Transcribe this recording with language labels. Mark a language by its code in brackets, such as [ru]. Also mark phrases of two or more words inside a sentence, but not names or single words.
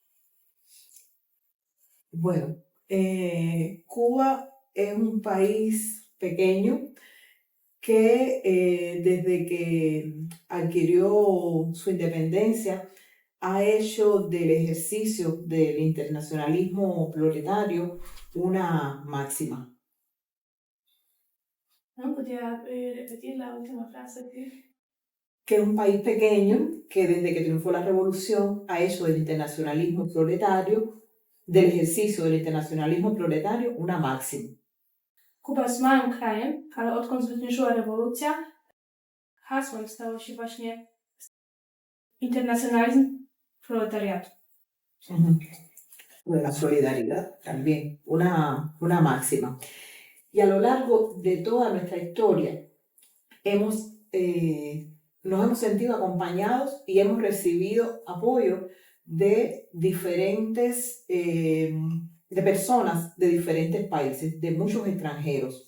[es] Bueno, Cuba es un país pequeño que desde que adquirió su independencia ha hecho del ejercicio del internacionalismo proletario una máxima. ¿No? ¿Podría repetir la última frase? Que es un país pequeño que desde que triunfó la revolución ha hecho del internacionalismo proletario, del ejercicio del internacionalismo proletario, una máxima. [pl] Kuba jest małym krajem, ale odkąd zwyciężyła rewolucja, hasłem stało się właśnie internacjonalizm proletariatu. [es] La solidaridad también, una máxima. Y a lo largo de toda nuestra historia nos hemos sentido acompañados y hemos recibido apoyo de diferentes, de personas de diferentes países, de muchos extranjeros.